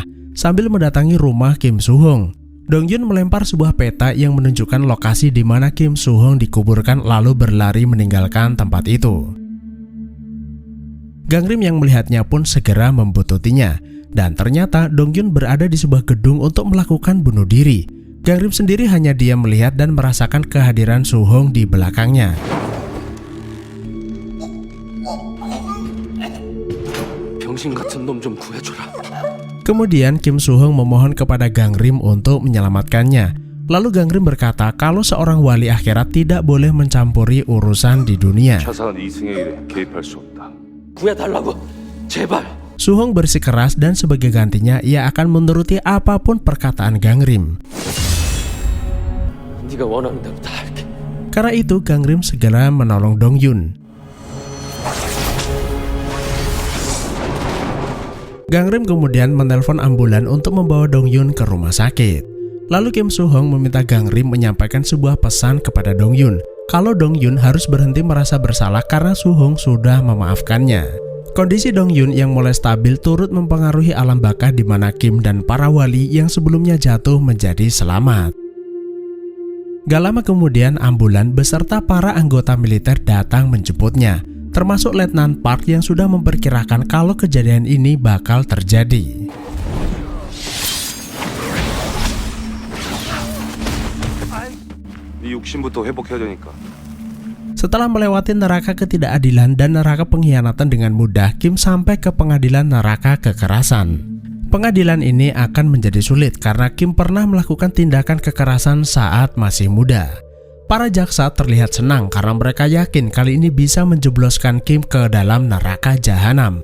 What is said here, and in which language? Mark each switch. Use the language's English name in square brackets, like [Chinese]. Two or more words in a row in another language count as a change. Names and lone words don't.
[Indonesian] Sambil mendatangi rumah Kim Soo-hong, Dong-yun melempar sebuah peta yang menunjukkan lokasi di mana Kim Soo-hong dikuburkan lalu berlari meninggalkan tempat itu. Gangrim yang melihatnya pun segera membuntutinya, dan ternyata Dong-yun berada di sebuah gedung untuk melakukan bunuh diri. Gangrim sendiri hanya diam melihat dan merasakan kehadiran Soo-hong di belakangnya. [Korean] 병신 같은 놈 좀 구해줘라. [Indonesian] Kemudian Kim Soo-hong memohon kepada Gangrim untuk menyelamatkannya. Lalu Gangrim berkata kalau seorang wali akhirat tidak boleh mencampuri urusan di dunia. [Korean] 차사는 이승의 일에 개입할 수 없다. 구해달라고 제발. [Indonesian] Soo-hong bersikeras dan sebagai gantinya ia akan menuruti apapun perkataan Gangrim. [Korean] 네가 원하는 대로 다 할게. [Indonesian] Karena itu Gangrim segera menolong Dong-yun. Gangrim kemudian menelpon ambulan untuk membawa Dong-yun ke rumah sakit. Lalu Kim Soo-hong meminta Gangrim menyampaikan sebuah pesan kepada Dong-yun kalau Dong-yun harus berhenti merasa bersalah karena Soo-hong sudah memaafkannya. Kondisi Dong-yun yang mulai stabil turut mempengaruhi alam baka di mana Kim dan para wali yang sebelumnya jatuh menjadi selamat. Gak lama kemudian ambulan beserta para anggota militer datang menjemputnya, termasuk Letnan Park yang sudah memperkirakan kalau kejadian ini bakal terjadi. [Korean] 네 욕심부터 회복해야 되니까. [Indonesian] Setelah melewati neraka ketidakadilan dan neraka pengkhianatan dengan mudah, Kim sampai ke pengadilan neraka kekerasan. Pengadilan ini akan menjadi sulit karena Kim pernah melakukan tindakan kekerasan saat masih muda. Para jaksa terlihat senang karena mereka yakin kali ini bisa menjebloskan Kim ke dalam neraka jahanam.